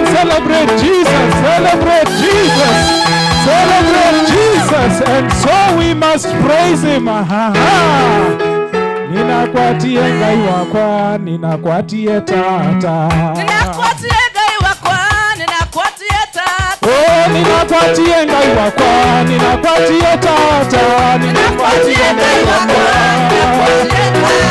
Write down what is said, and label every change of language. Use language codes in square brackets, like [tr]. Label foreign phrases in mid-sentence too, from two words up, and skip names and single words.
[en] Celebrate Jesus. Celebrate Jesus. Celebrate Jesus. And so we must praise him. [ki] Ninakwatie ngai wakwa, ninakwatie tata. Ninakwatie ngai wakwa, ninakwatie tata. Oh, ninakwatie ngai wakwa, ninakwatie tata. Ninakwatie ngai wakwa, ninakwatie tata.